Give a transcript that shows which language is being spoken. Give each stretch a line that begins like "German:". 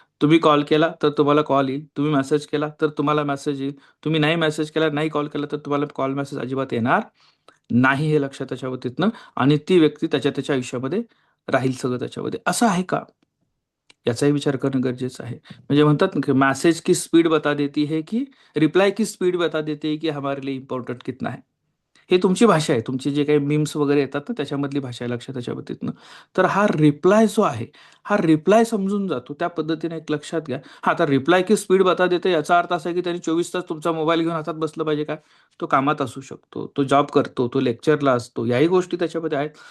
Marathi: तुम्ही कॉल केला तर तुम्हाला कॉल येईल. तुम्ही मेसेज केला तर तुम्हाला मेसेज येईल. तुम्ही नाही मेसेज केला, नाही कॉल केला तर तुम्हाला कॉल मेसेज अजिबात येणार नाही हे लक्षात त्याच्या बाबतीतनं आणि ती व्यक्ती त्याच्या आयुष्यामध्ये राहील सगळं त्याच्यामध्ये. असं आहे का? याचाही विचार करणं गरजेचं आहे. म्हणजे म्हणतात ना,
Hindi: की मैसेज की स्पीड बता देती है, की रिप्लाय की स्पीड बता देती है, की हमारे लिए इम्पोर्टंट कितना है.
Marathi: हे तुमची भाषा आहे. तुमची जे काही मीम्स वगैरे येतात ना, त्याच्यामधली भाषा आहे लक्षात त्याच्या बाबतीतनं. तर हा रिप्लाय जो आहे, हा रिप्लाय समजून जातो. त्या पद्धतीने एक लक्षात घ्या. हां, आता
Hindi: रिप्लाय की स्पीड बता देते
Marathi: याचा अर्थ असा आहे, की त्याने 24 तास तुमचा मोबाईल घेऊन हातात बसलं पाहिजे का? तो कामात असू शकतो, तो जॉब करतो, तो लेक्चरला असतो. याही गोष्टी त्याच्यामध्ये आहेत.